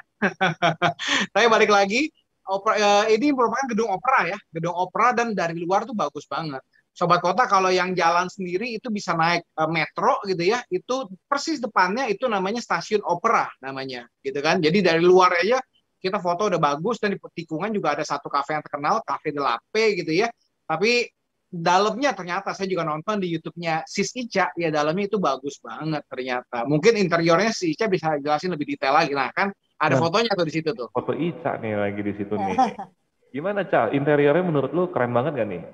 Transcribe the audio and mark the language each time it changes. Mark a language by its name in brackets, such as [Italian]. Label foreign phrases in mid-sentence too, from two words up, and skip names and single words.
[Indonesian] Tapi balik lagi, ini merupakan gedung opera ya, gedung opera dan dari luar tuh bagus banget. Sobat Kota kalau yang jalan sendiri itu bisa naik metro gitu ya, itu persis depannya itu namanya stasiun opera namanya, gitu kan. Jadi dari luar aja kita foto udah bagus dan di tikungan juga ada satu kafe yang terkenal, Cafe de la Paix gitu ya. Tapi dalamnya ternyata saya juga nonton di YouTube-nya Sis Ica, ya dalamnya itu bagus banget ternyata. Mungkin interiornya si Ica bisa jelasin lebih detail lagi. Nah kan ada Nah, fotonya tuh di situ tuh. foto Ica nih lagi di situ nih. Gimana, Ca? Interiornya menurut lu keren banget gak nih?